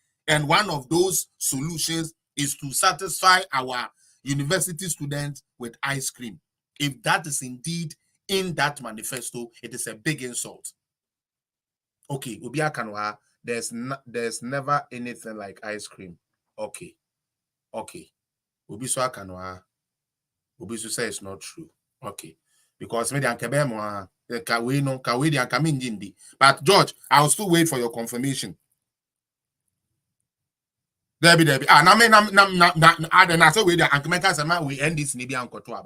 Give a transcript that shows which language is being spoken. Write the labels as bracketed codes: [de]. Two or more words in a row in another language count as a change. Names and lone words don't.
[en] And one of those solutions is to satisfy our university students with ice cream. If that is indeed in that manifesto, it is a big insult. Okay, Ubia Kanwa, there's never anything like ice cream. Okay. Ubiso Kanwa. Ubiso say it's not true. Okay. Because maybe Ankebemo but George, I'll still wait for your confirmation. Debbie. I say wait, we end this maybe Ankotuaba.